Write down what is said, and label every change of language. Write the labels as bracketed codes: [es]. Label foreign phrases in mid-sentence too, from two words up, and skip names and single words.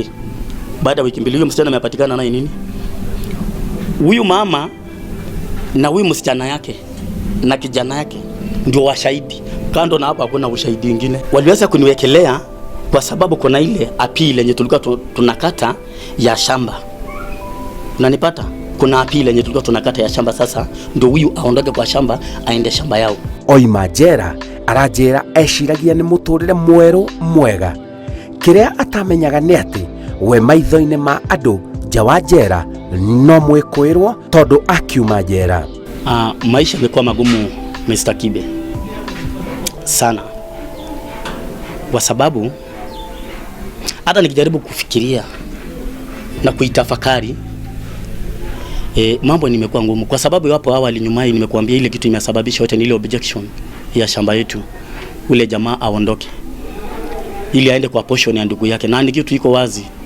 [sw] Baada ya wiki 2 huyo msichana amepatikana naye nini? Huyu mama na huyu msichana yake na kijana yake ndio washahidi. Kando na hapo hakuna ushahidi mwingine. Waliweza kuniwekelea kwa sababu kuna ile appeal yenye tulikuwa tunakata ya shamba. Unanipata? Kuna appeal yenye tulikuwa tunakata ya shamba, sasa ndio huyu aondoke kwa shamba aende shamba yao. [ki] Oima njera aranjera eciragia ni muturire mweru mwega. Kiria atamenyaga ni ati we maitho-ini ma andu nja wa njera no mwikwirwo tondu akiuma njera. [sw] Maisha yamekuwa magumu Mr. Kibe sana, kwa sababu hata nikijaribu kufikiria na kuitafakari mambo nimekuwa ngumu, kwa sababu hapo awali nyuma hii nimekuambia ile kitu imesababisha yote ni ile objection ya shamba yetu, ule jamaa aondoke ili aende kwa portion ya ndugu yake, na ni kitu iko wazi.